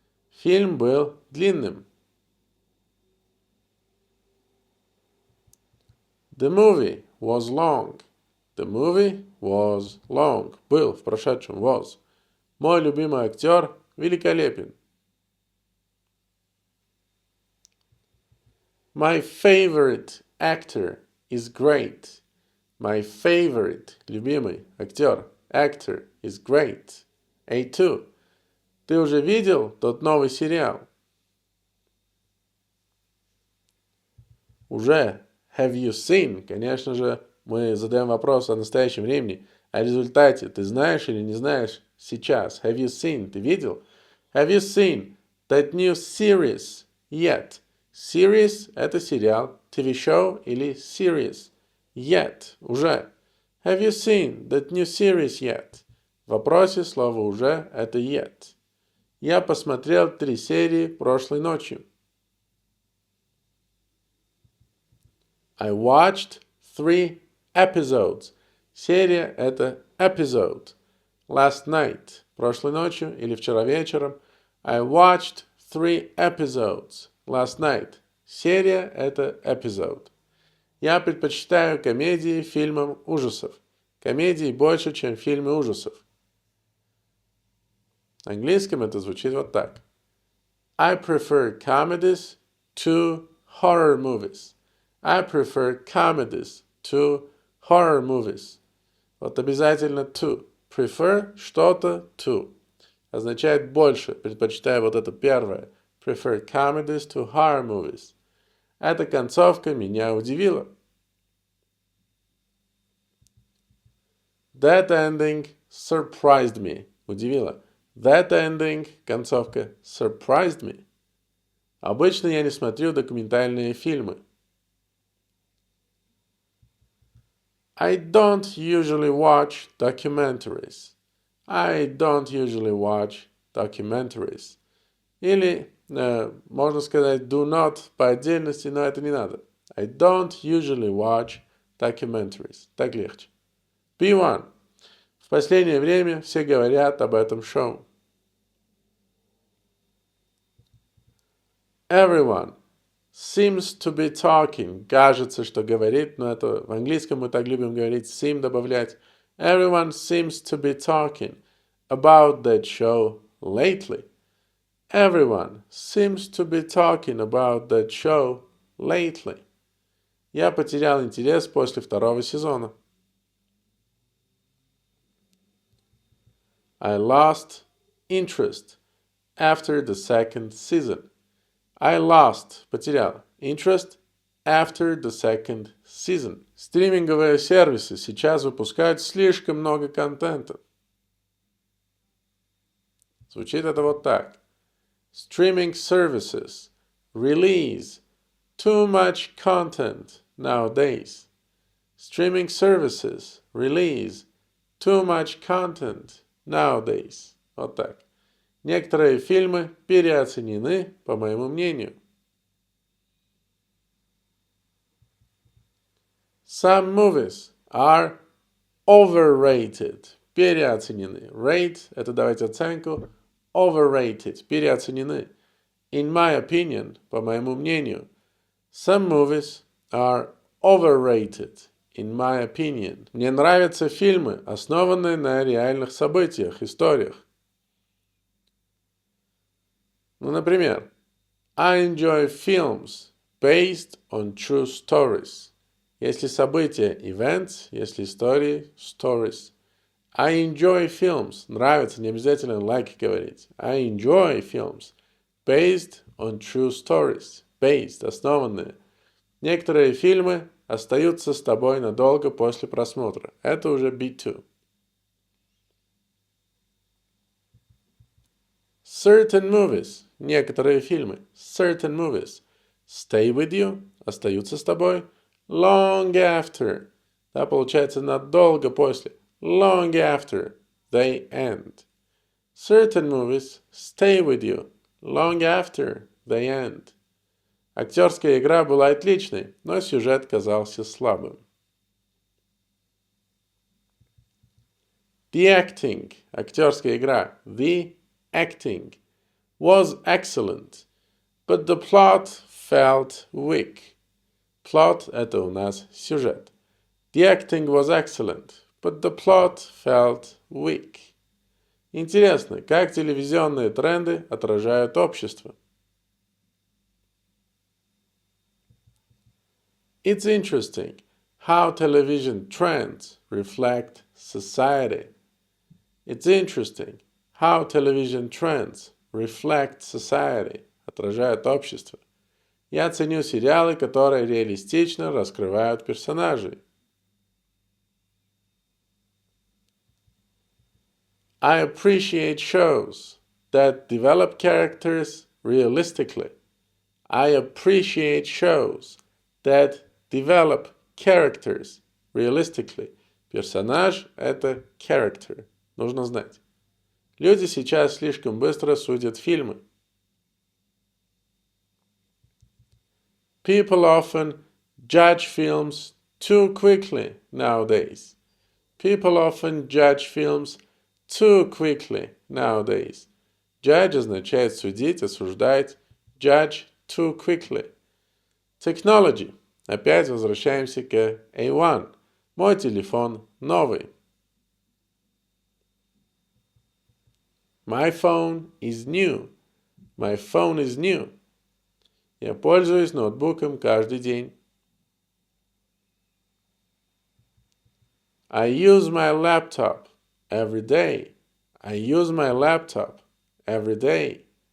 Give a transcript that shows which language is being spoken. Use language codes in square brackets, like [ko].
[ru] Фильм был длинным. [en] The movie was long. The movie was long. [ru] Был в прошедшем was. Мой любимый актер великолепен. [en] My favorite actor is great. My favorite, [ru] любимый актер, [en] actor is great. A2. [ru] Ты уже видел тот новый сериал? Уже. [en] Have you seen? [ru] Конечно же, мы задаем вопрос о настоящем времени. О результате ты знаешь или не знаешь сейчас? [en] Have you seen? [ru] Ты видел? [en] Have you seen that new series yet? [ru] Series – это сериал, TV-show или series. [en] Yet – уже. Have you seen that new series yet? [ru] В вопросе слово «уже» – это yet. Я посмотрел 3 серии прошлой ночью. [en] I watched 3 episodes. [ru] Серия – это episode. Last night – прошлой ночью или вчера вечером. [en] I watched 3 episodes. Last night. [ru] Серия – это episode. Я предпочитаю комедии фильмам ужасов. Комедий больше, чем фильмы ужасов. На английском это звучит вот так. [en] I prefer comedies to horror movies. I prefer comedies to horror movies. [ru] Вот обязательно to. [en] Prefer что-то to. [ru] Означает больше. Предпочитаю вот это первое. [en] Prefer comedies to horror movies. [ru] Эта концовка меня удивила. [en] That ending surprised me. [ru] Удивило. [en] That ending, концовка, surprised me. [ru] Обычно я не смотрю документальные фильмы. [en] I don't usually watch documentaries. I don't usually watch documentaries. [ru] Или можно сказать do not по отдельности, но это не надо. [en] I don't usually watch documentaries. [ru] Так легче. P1. В последнее время все говорят об этом шоу. [en] Everyone seems to be talking. [ru] Кажется, что говорит, но это в английском мы так любим говорить, seem добавлять. [en] Everyone seems to be talking about that show lately. Everyone seems to be talking about that show lately. [ru] Я потерял интерес после второго сезона. [en] I lost interest after the second season. I lost, потерял, interest after the second season. [ru] Стриминговые сервисы сейчас выпускают слишком много контента. Звучит это вот так. [en] Streaming services release too much content nowadays. Streaming services release too much content nowadays. [ru] Вот так. Некоторые фильмы переоценены, по моему мнению. [en] Some movies are overrated. [ru] Переоценены. Rate – это давать оценку. [en] Overrated. Переоценены. In my opinion, [ru] по моему мнению. [en] Some movies are overrated. In my opinion. [ru] Мне нравятся фильмы, основанные на реальных событиях, историях. Ну, например, [en] I enjoy films based on true stories. [ru] Если события – events, если истории – stories. [en] I enjoy films. [ru] Нравится, не обязательно like говорить. [en] I enjoy films based on true stories. [ru] Based – основанные. Некоторые фильмы остаются с тобой надолго после просмотра. Это уже B2. [en] Certain movies – [ru] некоторые фильмы. [en] Certain movies stay with you – [ru] остаются с тобой. [en] Long after [ru] – да, получается надолго после. [en] Long after they end. Certain movies stay with you long after they end. [ru] Актерская игра была отличной, но сюжет казался слабым. [en] The acting – [ru] актерская игра. [en] The acting was excellent, but the plot felt weak. [ru] Plot – это у нас сюжет. [en] The acting was excellent, but the plot felt weak. [ru] Интересно, как телевизионные тренды отражают общество? [en] It's interesting how television trends reflect society. It's interesting how television trends reflect society. [ru] Отражают общество. Я ценю сериалы, которые реалистично раскрывают персонажей. [en] I appreciate shows that develop characters realistically. I appreciate shows that develop characters realistically. [ru] Персонаж – это character. Нужно знать. Люди сейчас слишком быстро судят фильмы. [en] People often judge films too quickly nowadays. People often judge films too quickly nowadays. [ru] Judge означает судить, осуждать. [en] Judge too quickly. Technology. [ru] Опять возвращаемся к A1. Мой телефон новый. [en] My phone is new. My phone is new. [ru] Я пользуюсь ноутбуком каждый день. [en] I use my laptop every day. I use my laptop every day.